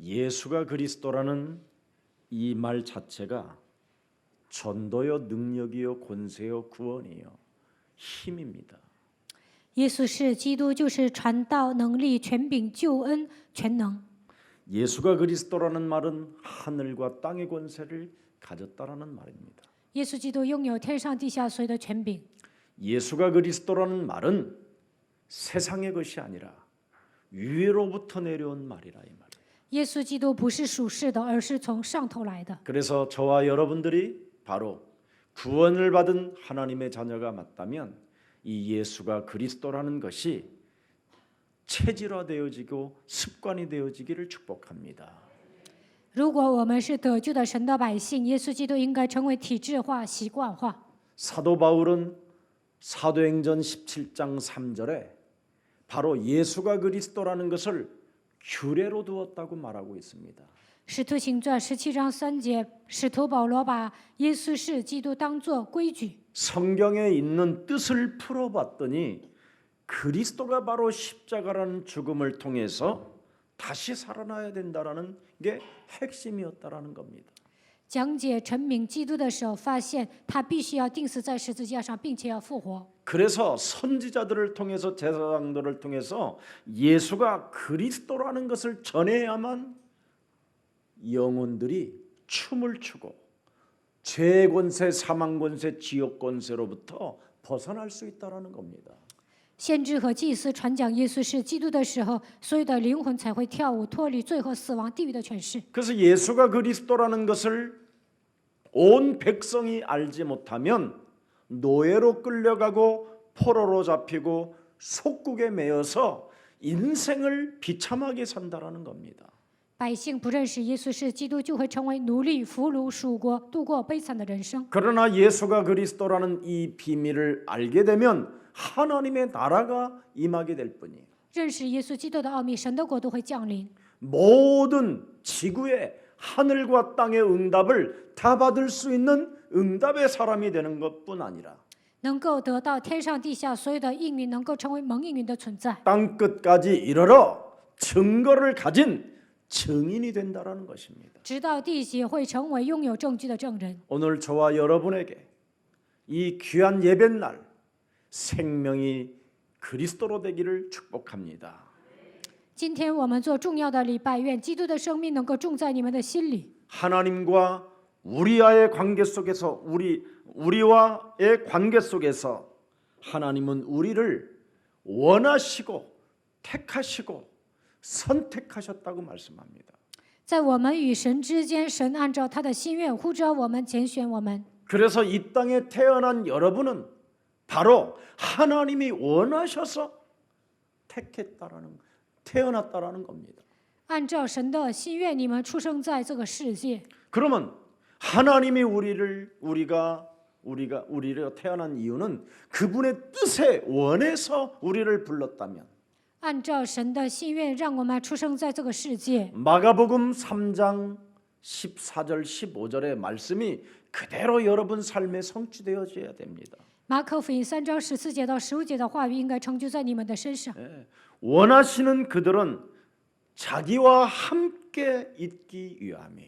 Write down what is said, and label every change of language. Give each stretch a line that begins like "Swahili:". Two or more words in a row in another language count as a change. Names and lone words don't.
Korean: 예수가 그리스도라는 이 말 자체가 전도요, 능력이요, 권세요, 구원이요, 힘입니다.
Chinese: 耶稣是基督，就是传道、能力、权柄、救恩、全能。
Korean: 예수가 그리스도라는 말은 하늘과 땅의 권세를 가졌다라는 말입니다.
Chinese: 耶稣基督拥有天上地下所有的权柄。
Korean: 예수가 그리스도라는 말은 세상의 것이 아니라 위로부터 내려온 말이라 이 말.
Chinese: 耶稣基督不是属世的，而是从上头来的。
Korean: 그래서 저와 여러분들이 바로 구원을 받은 하나님의 자녀가 맞다면 이 예수가 그리스도라는 것이 체질화되어지고 습관이 되어지기를 축복합니다.
Chinese: 如果我们是得救的神的百姓，耶稣基督应该成为体制化、习惯化。
Korean: 사도 바울은 사도행전 17장 3절에 바로 예수가 그리스도라는 것을 규례로 두었다고 말하고 있습니다.
Chinese: 使徒行传17章3节，使徒保罗把耶稣是基督当作规矩。
Korean: 성경에 있는 뜻을 풀어봤더니 그리스도가 바로 십자가라는 죽음을 통해서 다시 살아나야 된다라는 게 핵심이었다라는 겁니다.
Chinese: 讲解陈明基督的时候，发现他必须要钉死在十字架上，并且要复活。
Korean: 그래서 선지자들을 통해서 제사장들을 통해서 예수가 그리스도라는 것을 전해야만 영혼들이 춤을 추고 죄 권세, 사망 권세, 지옥 권세로부터 벗어날 수 있다라는 겁니다.
Chinese: 先知和祭司传讲耶稣是基督的时候，所有的灵魂才会跳舞，脱离罪和死亡、地狱的权势。
Korean: 그래서 예수가 그리스도라는 것을 온 백성이 알지 못하면 노예로 끌려가고 포로로 잡히고 속국에 매여서 인생을 비참하게 산다라는 겁니다.
Chinese: 百姓不认识耶稣是基督，就会成为奴隶、俘虏、属国，度过悲惨的人生。
Korean: 그러나 예수가 그리스도라는 이 비밀을 알게 되면 하나님의 나라가 임하게 될 뿐이에요.
Chinese: 认识耶稣基督的奥秘，神的国度会降临。
Korean: 모든 지구의 하늘과 땅의 응답을 다 받을 수 있는 응답의 사람이 되는 것뿐 아니라
Chinese: 能够得到天上地下所有的应允，能够成为蒙应允的存在。
Korean: 땅 끝까지 이르러 증거를 가진 증인이 된다라는 것입니다.
Chinese: 直到地极会成为拥有证据的证人。
Korean: 오늘 저와 여러분에게 이 귀한 예배날 생명이 그리스도로 되기를 축복합니다.
Chinese: 今天我们做重要的礼拜，愿基督的生命能够种在你们的心里。
Korean: 하나님과 우리와의 관계 속에서 우리와의 관계 속에서 하나님은 우리를 원하시고 택하시고 선택하셨다고 말씀합니다.
Chinese: 在我们与神之间，神按照他的心愿呼召我们，拣选我们。
Korean: 그래서 이 땅에 태어난 여러분은 바로 하나님이 원하셔서 태어났다라는 겁니다.
Chinese: 按照神的心愿，你们出生在这个世界。
Korean: 그러면 하나님이 우리가 태어난 이유는 그분의 뜻에 원해서 우리를 불렀다면
Chinese: 按照神的心愿，让我们出生在这个世界。
Korean: 마가복음 3장 14절 15절의 말씀이 그대로 여러분 삶에 성취되어져야 됩니다.
Chinese: 马可福音3章14节到15节的话语应该成就在你们的身上。
Korean: 원하시는 그들은 자기와 함께 있기 위함이에요.